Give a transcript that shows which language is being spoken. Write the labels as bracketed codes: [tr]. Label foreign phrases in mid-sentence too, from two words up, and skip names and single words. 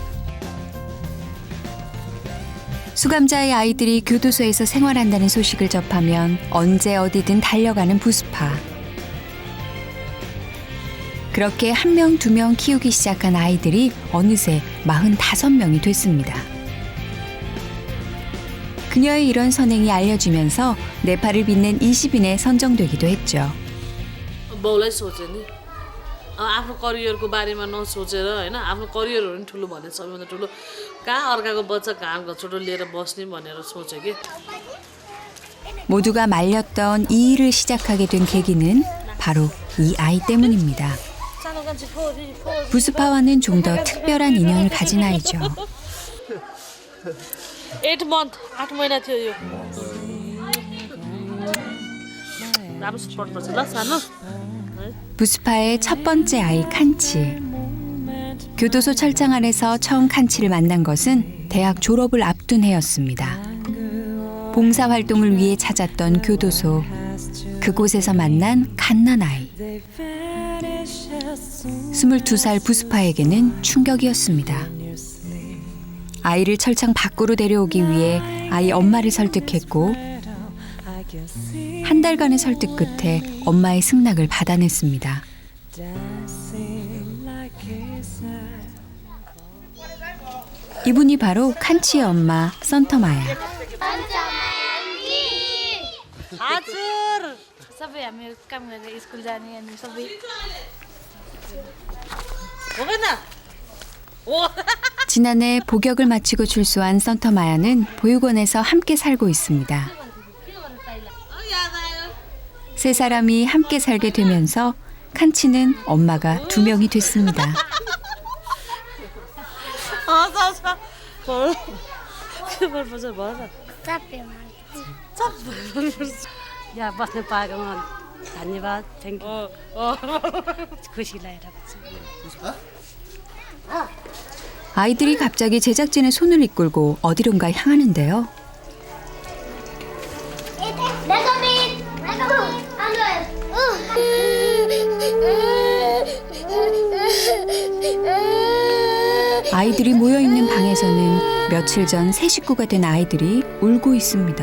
[ko] 수감자의 아이들이 교도소에서 생활한다는 소식을 접하면 언제 어디든 달려가는 부스파. 그렇게 한 명, 두 명 키우기 시작한 아이들이 어느새 45명이 됐습니다. 그녀의 이런 선행이 알려지면서 네팔을 빛낸 20인에 선정되기도 했죠. [ne] बाउलाई सोचे नि आफ्नो करियरको बारेमा नसोचेर होइन आफ्नो करियरहरू नि ठुलो भने सबैभन्दा ठुलो कहाँ अर्काको बच्चा कहाँ घचोटो लिएर बस्ने भनेर सोचे कि [ko] 모두가 말렸던 이 일을 시작하게 된 계기는 바로 이 아이 때문입니다. 부스파와는 좀 더 특별한 인연을 가진 아이죠. [ne] 8 महिना थियो यो राम्रो पढ्नुपर्छ ल सानो [ko] 부스파의 첫 번째 아이 칸치. 교도소 철장 안에서 처음 칸치를 만난 것은 대학 졸업을 앞둔 해였습니다. 봉사활동을 위해 찾았던 교도소. 그곳에서 만난 갓난아이. 22살 부스파에게는 충격이었습니다. 아이를 철창 밖으로 데려오기 위해 아이 엄마를 설득했고 한 달간의 설득 끝에 엄마의 승낙을 받아냈습니다. 이분이 바로 칸치의 엄마 선터마야. [ne] सबै हामी काम गरेर स्कुल जाने अनि सबै [ko] 지난해 복역을 마치고 출소한 선터마야는 보육원에서 함께 살고 있습니다. 세 사람이 함께 살게 되면서 칸치는 엄마가 2명이 됐습니다. [ne] यहाँ बस्न पाएकोमा धन्यवाद [en] thank you [ne] खुसी लागेर [ko] 아이들이 갑자기 제작진의 손을 이끌고 어디론가 향하는데요. 아이들이 모여있는 방에서는 며칠 전 새 식구가 된 아이들이 울고 있습니다.